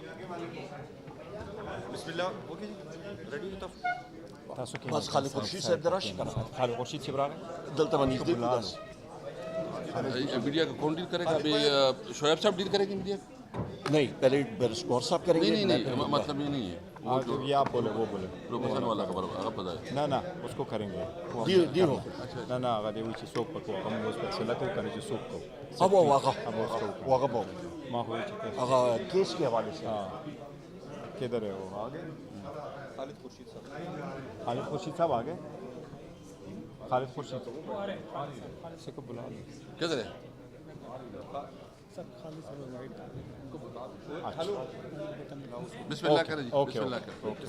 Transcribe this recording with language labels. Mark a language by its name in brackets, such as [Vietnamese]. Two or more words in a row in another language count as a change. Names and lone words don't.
[Arabic] بسم الله [English] okay ready [Pashto] تاسو کې بس خالد خورشید صاحب درش کړه. خالد خورشید صاحب راغی دلته باندې دې بس [Urdu] میڈیا کا کون ڈیل کرے گا؟ ابھی شعیب صاحب ڈیل کریں گے میڈیا؟ نہیں پہلے برسکور صاحب کریں گے. نہیں مطلب یہ نہیں ہے یہ آپ بولے وہ بولے پروفیسر والا خبر آپ بتائیں. نه اس کو کریں گے [Pashto] دی نو نه هغه دی چې څوک پکو هغه موږ په سلا کو کنه چې څوک کو [Urdu] اب واقع واقع [Pashto] ما هو چې [Urdu] هغه کیس کے حوالے سے کدھر ہے وہ آگے خالد خورشید صاحب آگے خالد خورشید سے کو بلا لو کدھر ہے؟ [Arabic] بسم اللہ [Urdu] کریں جی. [Arabic] بسم اللہ [Urdu] کریں.